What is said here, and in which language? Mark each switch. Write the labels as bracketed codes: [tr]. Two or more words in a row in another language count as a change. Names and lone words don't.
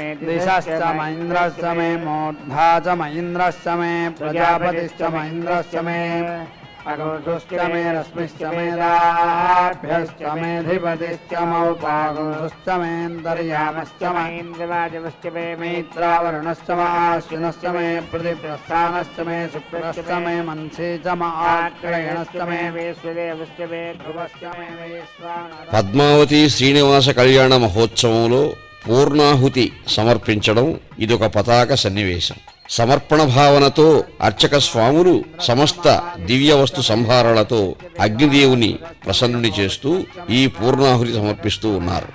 [sa] दिशश्च म इन्द्रश्च मे मूर्धा च म इन्द्रश्च मे प्रजापतिश्च म इन्द्रश्च मे अगुंसुश्च मे रश्मिश्च मे दाभ्यश्च मेऽधिपतिश्च मौपागुंसुश्च मेऽन्तर्यामश्च म इन्द्रवाजवश्च मे मैत्रावरुणश्च म आश्विनश्च मे प्रतिप्रस्थानश्च मे शुक्रश्च मे मनसी च म आग्रयणश्च मे वेश्वदेवश्च मे ध्रुवश्च मे वैश्वानरः [te] పద్మావతి శ్రీనివాస కళ్యాణ మహోత్సవంలో పూర్ణాహుతి సమర్పించడం ఇదొక పతాక సన్నివేశం. సమర్పణ భావనతో అర్చక స్వాములు సమస్త దివ్య వస్తు సంభారాలతో అగ్నిదేవుని ప్రసన్నుని చేస్తూ ఈ పూర్ణాహుతి సమర్పిస్తూ ఉన్నారు.